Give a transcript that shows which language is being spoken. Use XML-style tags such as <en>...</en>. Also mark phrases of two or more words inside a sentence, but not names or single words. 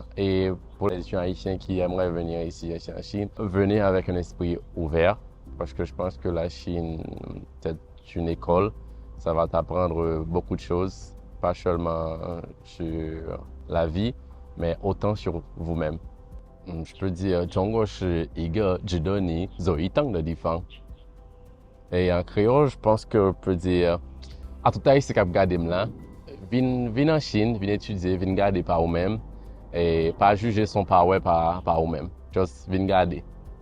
<fr>Et pour les étudiants haïtiens qui aimeraient venir ici en Chine, venez avec un esprit ouvert parce que je pense que la Chine, c'est une école. Ça va t'apprendre beaucoup de choses, pas seulement sur la vie, mais autant sur vous-même. Je peux dire,</fr> <zh>中国是一个值得你走一趟的地方.</zh> <fr>Et en créole, je pense que peut dire, à tout haïtien qui a regardé là, viens en Chine, viens étudier, viens garder par vous-même et pas juger son par vous-même. Juste viens garder.</fr>